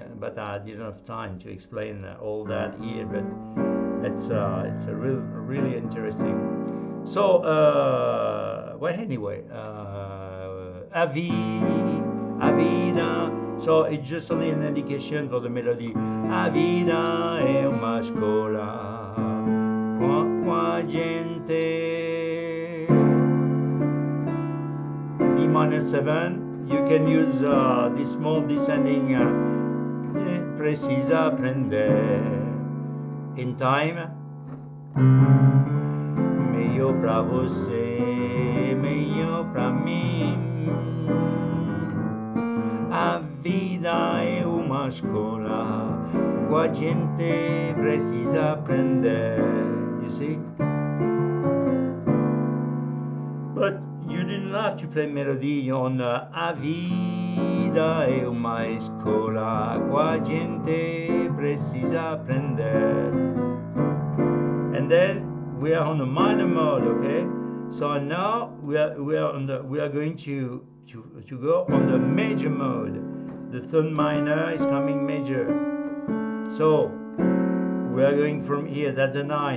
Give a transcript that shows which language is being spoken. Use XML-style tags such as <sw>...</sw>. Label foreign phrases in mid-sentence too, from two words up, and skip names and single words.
<en>But I didn't have time to explain all that here. But it's a really interesting. So well, anyway, Avida. So it's just only an indication for the melody.</en> <it>Avida è una scuola.</it> <pt>Qua gente.</pt> <en>D minor 7. You can use this small descending</en> <pt>precisa prendere</pt> <en>in time.</en> <pt>Meglio pra você, meglio pra mim. A vida</pt> <it>è una scuola,</it> <pt>qua gente precisa aprender.</pt> <en>You see? But you didn't have to play melody on</en> <pt>A vida</pt> <it>è una scuola,</it> <pt>qua gente precisa aprender.</pt> <en>And then we are on the minor mode, okay? So now we are going to go on the major mode. The third minor is coming major. So we are going from here, that's a 9.</en>